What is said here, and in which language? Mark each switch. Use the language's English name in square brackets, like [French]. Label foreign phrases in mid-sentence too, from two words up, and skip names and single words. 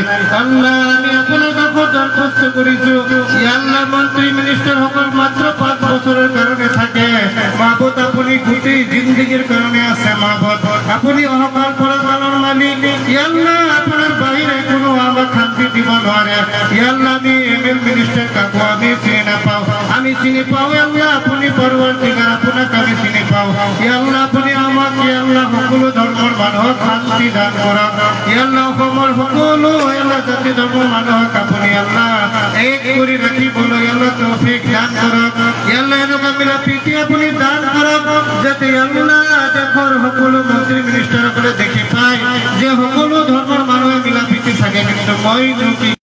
[Bangla] আল্লাহ আমি আপনার কাছে দরখাস্ত করিছো, হে আল্লাহ মন্ত্রী মিনিস্টার সকল মাত্র 5 বছরের কারণে থাকে, মাহবুব আপনি গোটে জিন্দেগীর কারণে আছে, মাহবুব আপনি অহকাল পরকালের মালিক, হে আল্লাহ আপনার বাইরে কোনো আমার শান্তি [Assamese] দিব নোৱাৰে। হে আল্লাহ আমি এমএল মিনিস্টার কাকু আমি চিনি নাপাও, আমি চিনি পাও আল্লাহ আপনি পরবর্তীকার আপনাকে আমি চিনি পাও। হে আল্লাহ আপনি আমাকে আল্লাহ সকলো ধর্মের মানুহক শান্তি দান কৰক, হে আল্লাহ অসমৰ সকলো আল্লাহ জাতি ধৰ্মৰ মানুহক আপুনি আল্লাহ এক কৰি ৰাখিবলৈ আল্লাহ তৌফিক দান কৰক, হে আল্লাহ এনেকুৱা মিলা প্ৰীতি আপুনি দান কৰক যাতে আল্লাহ দেশৰ সকলো মন্ত্ৰী মিনিষ্টাৰসকলে দেখি পায় যে সকলো ধৰ্মৰ মানুহে মিলা প্ৰীতি থাকে, কিন্তু মই